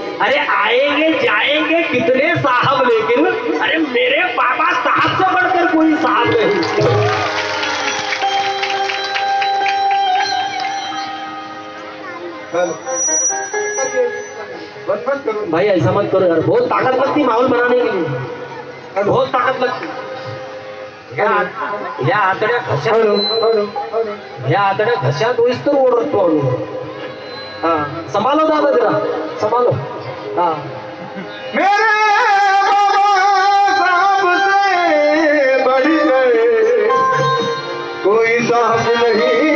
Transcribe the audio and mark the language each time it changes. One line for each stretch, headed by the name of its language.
Hindi: अरे आएंगे जाएंगे कितने साहब, लेकिन अरे मेरे बाबा साहब से बढ़कर कोई साहब नहीं। भाई ऐसा मत करो यार, बहुत ताकत लगती माहौल बनाने के लिए, बहुत ताकत लगती।
Marathi: या आतड्या घशात होईस तर ओढतो आम्ही।
Hindi: हाँ संभालो दादा जरा संभालो। हाँ मेरे बाबा साहब से बढ़ गए कोई साहब नहीं,